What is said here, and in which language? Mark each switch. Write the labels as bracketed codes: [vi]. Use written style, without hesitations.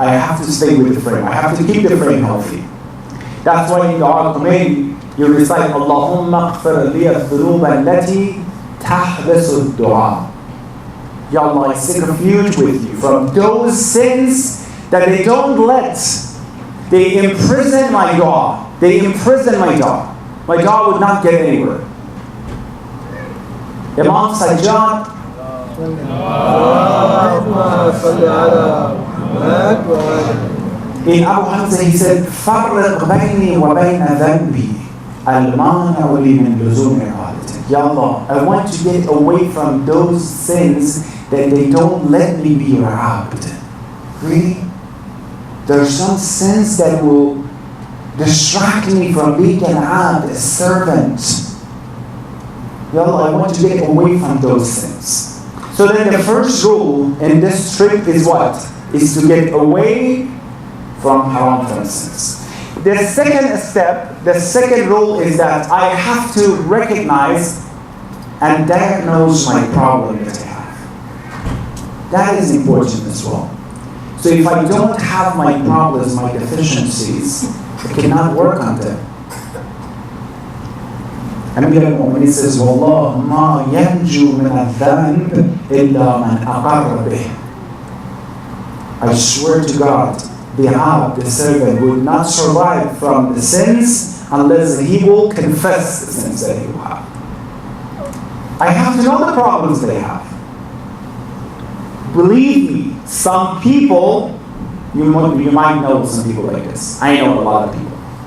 [en] I have to stay with the frame. I have to keep the frame healthy. That's why in Dua al-Qumayn, you recite, [ar] Allahumma qfir liya dhunuba allati tahbasu ad-du'a. [en] Ya Allah, I seek refuge with you from those sins that they don't let. They imprison my dua. They imprison my dua. My dua would not get anywhere. Imam Sajjad, in Abu Hamza, he said, [ar] فَرِّقْ بَيْنِي وَبَيْنَ ذَنْبِي الْمَانَعُ لِي مِنْ لُزُومِ عَادَتِكَ. [en] Ya Allah, I want to get away from those sins that they don't let me be your abd. Really? There are some sins that will distract me from being an abd, a servant. Ya Allah, I want to get away from those sins. So then the first rule in this trip is what? Is to get away from haram, for instance. The second step, the second rule is that I have to recognize and diagnose my problem that I have. That is important as well. So if I don't have my problems, my deficiencies, I cannot work on them. [ar] Amir al-Mu'minin says, وَاللَّهُ مَا يَنْجُو مِنَ الذَّنْبِ إِلَّا مَنْ أَقَرَّ بِهِ. [en] I swear to God, the abd, the servant, would not survive from the sins unless he will confess the sins that he will have. I have to know the problems they have. Believe me, some people, you might know some people like this. I know a lot of people.